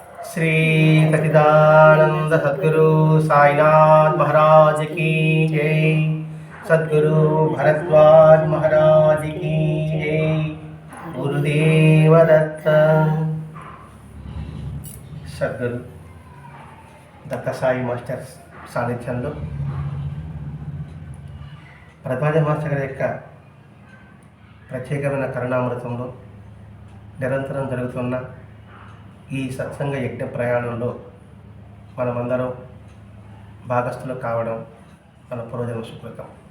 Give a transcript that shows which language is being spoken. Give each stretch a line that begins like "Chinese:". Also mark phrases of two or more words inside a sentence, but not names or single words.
Hindi: श्री सच्चिदानंद सद्गुरु साईनाथ महाराज की जय। सद्गुरु भरद्वाज महाराज की जय। गुरुदेव दत्त।
Telugu: सद्गुरु దత్త సాయి మాస్టర్ సాన్నిధ్యంలో భరద్వాజ మాస్టర్ గారి యొక్క ప్రత్యేకమైన కరుణామృతంలో నిరంతరం జరుగుతున్న ఈ సత్సంగ యజ్ఞ ప్రయాణంలో మనమందరం భాగస్థులు కావడం మన పూర్వజన్మ సుకృతం.